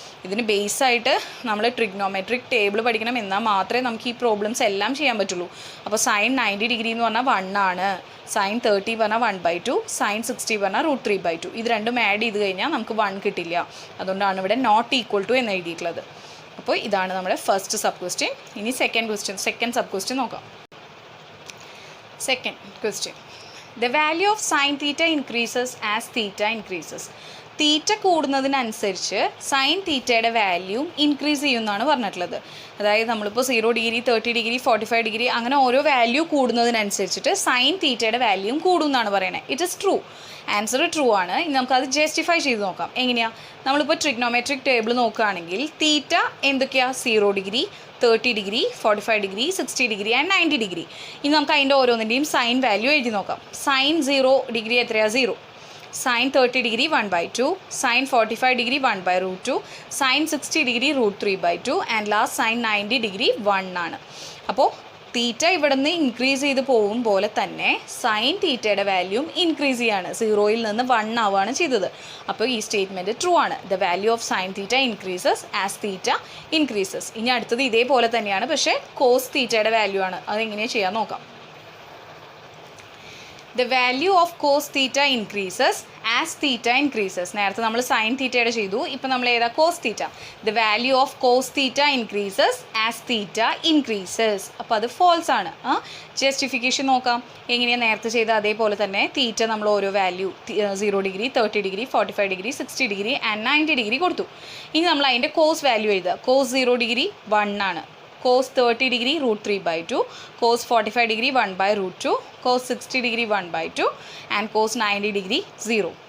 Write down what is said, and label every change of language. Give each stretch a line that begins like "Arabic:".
Malayalam: ഇതിന് ബേസായിട്ട് നമ്മൾ trigonometric table പഠിക്കണം. എന്നാൽ മാത്രമേ നമുക്ക് ഈ പ്രോബ്ലംസ് എല്ലാം ചെയ്യാൻ പറ്റുള്ളൂ. അപ്പോൾ സൈൻ 90 ഡിഗ്രി എന്ന് പറഞ്ഞാൽ 1 ആണ്, സൈൻ 30 പറഞ്ഞാൽ 1/2, സൈൻ 60 പറഞ്ഞാൽ √3/2. ഇത് രണ്ടും ആഡ് ചെയ്ത് കഴിഞ്ഞാൽ നമുക്ക് 1 കിട്ടില്ല. അതുകൊണ്ടാണ് ഇവിടെ നോട്ട് ഈക്വൽ ടു എന്ന് എഴുതിയിട്ടുള്ളത്. അപ്പോൾ ഇതാണ് നമ്മുടെ ഫസ്റ്റ് സബ് ക്വസ്റ്റ്യൻ. ഇനി സെക്കൻഡ് സബ് ക്വസ്റ്റ്യൻ നോക്കാം.
English: Second question, the value of sin theta increases as theta increases.
Malayalam: തീറ്റ കൂടുന്നതിനനുസരിച്ച് സൈൻ തീറ്റയുടെ വാല്യൂ ഇൻക്രീസ് ചെയ്യുമെന്നാണ് പറഞ്ഞിട്ടുള്ളത്. അതായത് നമ്മളിപ്പോൾ 0 ഡിഗ്രി 30 ഡിഗ്രി 45 ഡിഗ്രി അങ്ങനെ ഓരോ വാല്യൂ കൂടുന്നതിനനുസരിച്ചിട്ട് സൈൻ തീറ്റയുടെ വാല്യൂം കൂടും എന്നാണ് പറയുന്നത്.
English: It is true.
Malayalam: Answer true ആണ്. ഇനി നമുക്കത് ജസ്റ്റിഫൈ ചെയ്ത് നോക്കാം. എങ്ങനെയാണ്? നമ്മളിപ്പോൾ ട്രിഗ്നോമെട്രിക് ടേബിൾ നോക്കുകയാണെങ്കിൽ തീറ്റ എന്തൊക്കെയാണ്? 0 degree 30 degree 45 degree 60 degree and 90 degree. ഇനി നമുക്ക് അതിൻ്റെ ഓരോന്നിൻ്റെയും സൈൻ വാല്യൂ എഴുതി നോക്കാം. സൈൻ 0 ഡിഗ്രി എത്രയാണ്? 0. Sign 30 degree 1/2, sign 45 degree 1/√2, sign 60 degree √3/2 and last sign 90 degree 1 ആണ്. അപ്പോൾ തീറ്റ ഇവിടെ നിന്ന് ഇൻക്രീസ് ചെയ്ത് പോകും പോലെ തന്നെ സൈൻ തീറ്റയുടെ വാല്യൂം ഇൻക്രീസ് ചെയ്യാണ്. 0യിൽ നിന്ന് 1 ആവുകയാണ് ചെയ്തത്. അപ്പോൾ ഈ സ്റ്റേറ്റ്മെൻറ്റ് ട്രൂ ആണ്.
English: The value of sine theta increases as theta increases.
Malayalam: ഇനി അടുത്തത് ഇതേപോലെ തന്നെയാണ്, പക്ഷേ കോസ് തീറ്റയുടെ വാല്യൂ ആണ്. അതെങ്ങനെയാണ് ചെയ്യാൻ നോക്കാം.
English: The value of cos theta increases as theta increases.
Malayalam: നേരത്തെ നമ്മൾ സൈൻ തീറ്റയുടെ ചെയ്തു, ഇപ്പം നമ്മൾ ഏതാ? Cos theta.
English: The value of cos theta increases as theta increases.
Malayalam: അപ്പോൾ അത് ഫോൾസ് ആണ്. ജസ്റ്റിഫിക്കേഷൻ നോക്കാം. എങ്ങനെയാണ്? നേരത്തെ ചെയ്ത അതേപോലെ തന്നെ തീറ്റ നമ്മൾ ഓരോ value 0 degree 30 degree 45 degree 60 degree and 90 degree കൊടുത്തു. ഇനി നമ്മൾ അതിൻ്റെ കോസ് വാല്യൂ എഴുതുക. കോസ് 0 ഡിഗ്രി 1 ആണ്. Cos 30 degree √3/2, cos 45 degree 1/√2, cos 60 degree 1/2 and cos 90 degree 0.